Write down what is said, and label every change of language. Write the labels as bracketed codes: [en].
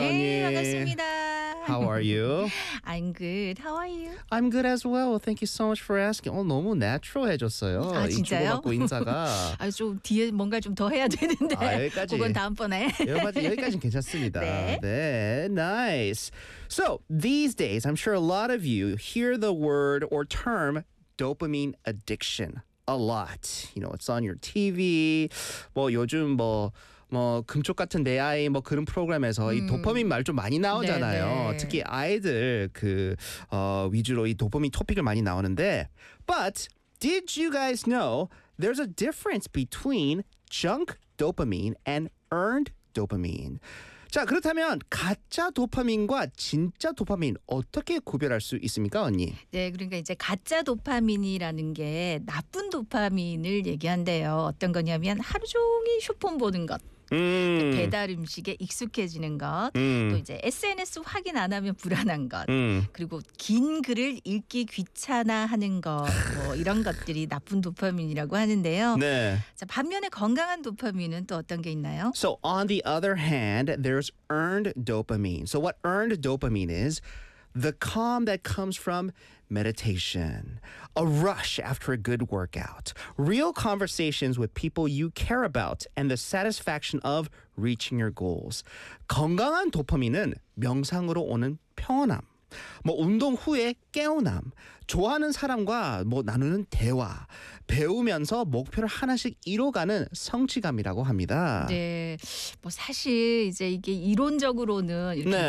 [ko] 네, 언니. 네, 반갑습니다. [en] How are you? I'm good. How are you? I'm good as well. Thank you so much for asking. [ko] 오늘 너무 natural해졌어요. 아, 진짜요? 주고받고 인사가. 아, 좀 뒤에 뭔가 좀 더 해야 되는데. 아, 여기까지. 그건 다음번에. 여기까지는 괜찮습니다. 네. 네. [en] Nice. So, these days, I'm sure a lot of you hear the word or term dopamine addiction a lot. You know, it's on your TV. [ko] 뭐, 요즘 뭐... 뭐 금쪽 같은 내 아이 뭐 그런 프로그램에서 이 도파민 말 좀 많이 나오잖아요. 특히 아이들 그 위주로 이 도파민 토픽을 많이 나오는데. [en] But did you guys know there's a difference between junk dopamine and earned dopamine? [ko] 자, 그렇다면 가짜 도파민과 진짜 도파민 어떻게 구별할 수 있습니까, 언니? 네, 그러니까 이제 가짜 도파민이라는 게 나쁜 도파민을 얘기한대요. 어떤 거냐면 하루 종일 쇼폰 보는 것. 배달 음식에 익숙해지는 것, 또 이제 SNS 확인 안 하면 불안한 것, 그리고 긴 글을 읽기 귀찮아하는 것, 뭐 이런 것들이 나쁜 도파민이라고 하는데요. 네. 자, 반면에 건강한 도파민은 또 어떤 게 있나요? [en] So on the other hand, there's earned dopamine. So what earned dopamine is the calm that comes from meditation, a rush after a good workout, real conversations with people you care about, and the satisfaction of reaching your goals. [ko] 건강한 도파민은 명상으로 오는 평온함, 뭐 운동 후에 깨어남, 좋아하는 사람과 뭐 나누는 대화, 배우면서 목표를 하나씩 이뤄가는 성취감이라고 합니다. 네, 뭐 사실 이제 이게 이론적으로는 이렇게 네.